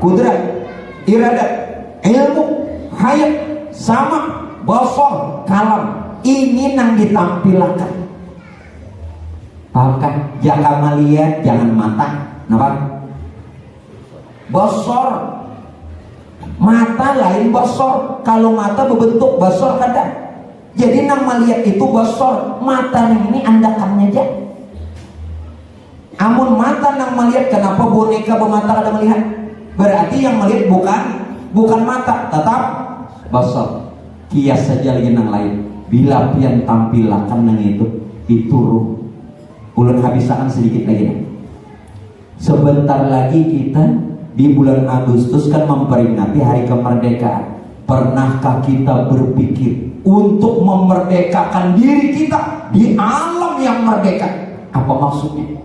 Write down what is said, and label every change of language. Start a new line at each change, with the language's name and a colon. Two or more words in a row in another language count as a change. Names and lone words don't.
Indonesian: Kudrat, iradat, ilmu, hayat, sama, basar, kalam. Ini yang ditampilkan. Paham kan? Jangan melihat, jangan mata. Kenapa? Basar. Mata lain basar. Kalau mata berbentuk basar kadang.
Banjar: Jadi nang melihat itu basar. Mata ini andakannya aja. Amun mata nang melihat, kenapa boneka bermata kada melihat?
Indonesian: Berarti yang melihat bukan mata, tetap basar.
Banjar: Kias saja lagi nang lain. Bila pian tampilakan nang itu ruh. Ulun habisakan sedikit lagi.
Indonesian: Sebentar lagi kita di bulan Agustus kan memperingati hari kemerdekaan. Pernahkah kita berpikir untuk memerdekakan diri kita di alam yang merdeka? Apa maksudnya?